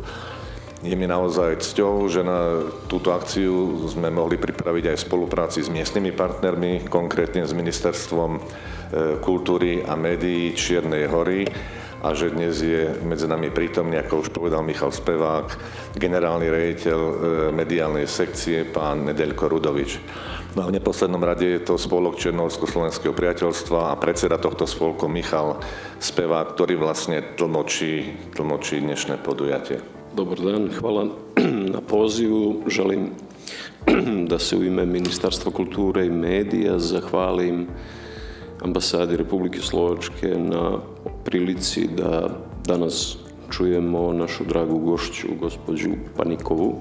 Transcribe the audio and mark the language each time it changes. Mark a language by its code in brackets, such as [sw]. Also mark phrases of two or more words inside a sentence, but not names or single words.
[sk] Je mi naozaj cťou, že na túto akciu sme mohli pripraviť aj v spolupráci s miestnymi partnermi, konkrétne s Ministerstvom kultúry a médií Čiernej Hory, a že dnes je medzi nami prítomný, ako už povedal Michal Spevák, generálny riaditeľ mediálnej sekcie, pán Nedeljko Rudovič. No a v neposlednom rade je to spolok Černohorsko-Slovenského priateľstva a predseda tohto spolku Michal Spevák, ktorý vlastne tlmočí dnešné podujatie. [sr] Dobar dan, hvala na pozivu. Želim da se u ime Ministarstva kulture i medija zahvalim ambasadi Republike Slovačke na prilici da danas čujemo našu dragu gošću, gospođu Panikovu.